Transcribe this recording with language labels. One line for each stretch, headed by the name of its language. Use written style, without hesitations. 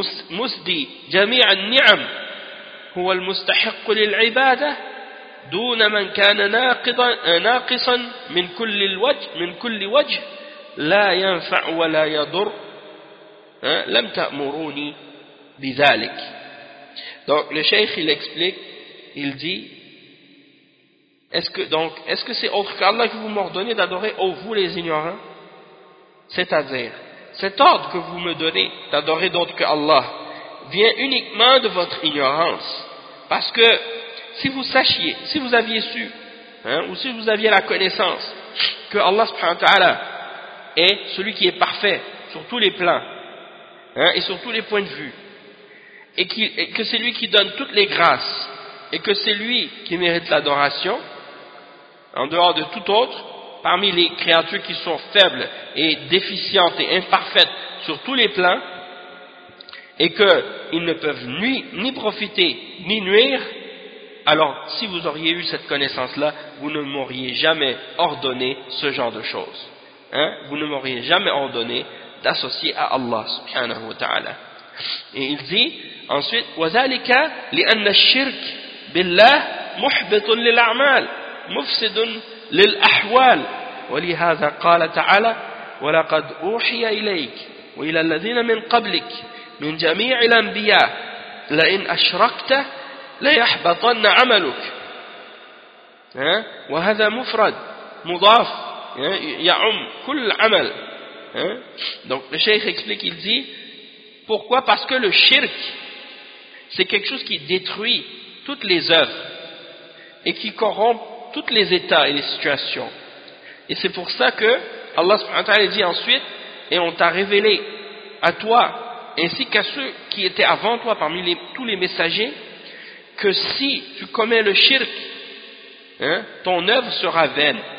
Arabic: مسدي جميع النعم هو المستحق للعبادة دون من كان ناقصا من كل الوجه من كل وجه لا ينفع ولا يضر لم تأمروني بذلك.
French: Donc le cheikh il explique, il dit: est-ce que c'est autre qu'Allah que vous m'ordonnez d'adorer, ô vous les ignorants? C'est-à-dire, cet ordre que vous me donnez d'adorer d'autre qu'Allah vient uniquement de votre ignorance. Parce que si vous sachiez, si vous aviez su, ou si vous aviez la connaissance que Allah subhanahu wa ta'ala est celui qui est parfait sur tous les plans, et sur tous les points de vue, et que c'est lui qui donne toutes les grâces, et que c'est lui qui mérite l'adoration, en dehors de tout autre, parmi les créatures qui sont faibles et déficientes et imparfaites sur tous les plans, et qu'ils ne peuvent ni profiter ni nuire, alors si vous auriez eu cette connaissance-là, vous ne m'auriez jamais ordonné ce genre de choses. Vous ne m'auriez jamais ordonné d'associer à Allah subhanahu wa ta'ala. Et il dit ensuite
Arabic: وذلك لأن الشرك بالله محبط للأعمال مفسد للأحوال ولهذا قال تعالى ولقد أوحي إليك وإلى الذين من قبلك من جميع الأنبياء لئن أشركت ليحبطن عملك وهذا مفرد مضاف يعم كل عمل.
French: Donc le cheikh explique, il dit pourquoi? Parce que le shirk, c'est quelque chose qui détruit toutes les œuvres et qui corrompt tous les états et les situations. Et c'est pour ça que Allah subhanahu wa ta'ala dit ensuite, et on t'a révélé à toi ainsi qu'à ceux qui étaient avant toi parmi les, tous les messagers, que si tu commets le shirk, ton œuvre sera vaine.